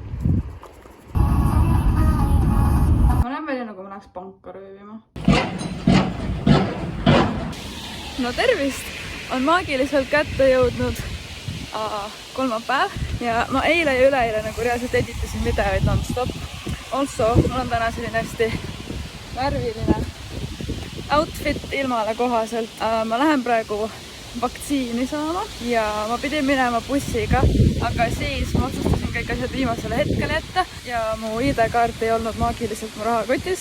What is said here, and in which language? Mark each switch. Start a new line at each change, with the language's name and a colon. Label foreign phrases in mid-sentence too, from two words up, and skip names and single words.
Estonian: Ma näen välja, nagu ma läheks panka röövima. No tervist! On maagiliselt kätte jõudnud kolmapäev ja ma eile ja üleeile nagu reaalselt editasin videoid non-stop. Also, mul on täna selline hästi värviline outfit ilmale kohaselt. Ma lähen praegu vaktsiini saama ja ma pidin minema bussiga, aga siis ma otsustasin kõik asjad viimasele hetkele jätta ja mu ID-kaart ei olnud maagiliselt mu rahakotis.